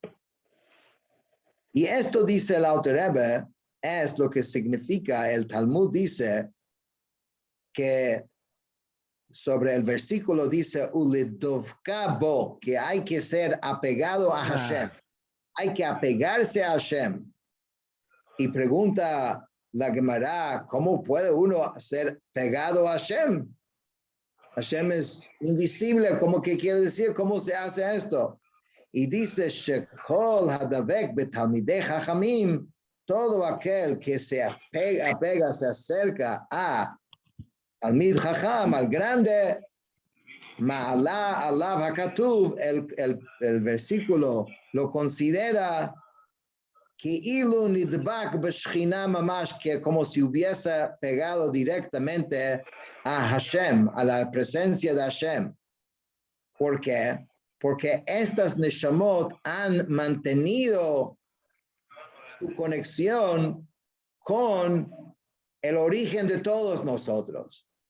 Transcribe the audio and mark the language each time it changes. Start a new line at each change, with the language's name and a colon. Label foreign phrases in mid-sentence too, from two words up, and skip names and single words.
Spanish: Y esto dice el Alter Rebbe, es lo que significa, el Talmud dice que sobre el versículo dice,
Hebrew: ולדבקה בו,
Spanish: que hay que ser apegado a Hashem. Hay que apegarse a Hashem. Y pregunta la Gemara, ¿cómo puede uno ser pegado a Hashem? Hashem es invisible, ¿cómo que quiere decir? ¿Cómo se hace esto? Y dice,
Hebrew: שכל הדבק בתלמידי חכמים,
Spanish: todo aquel que se apega, se acerca al
Hebrew: מיד חכם,
Spanish: al grande,
Hebrew: מעלה עליו הכתוב,
Spanish: el versículo lo considera que
Hebrew: אילו נדבק בשכינה ממש,
Spanish: que como si hubiese pegado directamente a Hashem, a la presencia de Hashem. ¿Por qué? Porque estas neshamot han mantenido su conexión con el origen de todos nosotros.